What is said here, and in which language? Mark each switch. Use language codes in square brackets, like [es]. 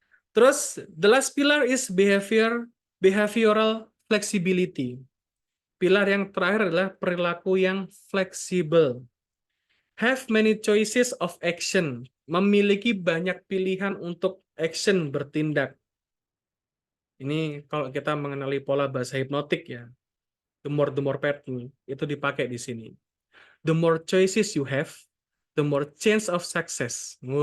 [en] Terus the last pillar is behavioral flexibility. [id] Pilar yang terakhir adalah perilaku yang fleksibel. [en] Have many choices of action. [id] Memiliki banyak pilihan untuk action, bertindak. Ini kalau kita mengenali pola bahasa hipnotik ya. [en] The more pattern. [id] Itu dipakai di sini. [en] The more choices you have, the more chance of success.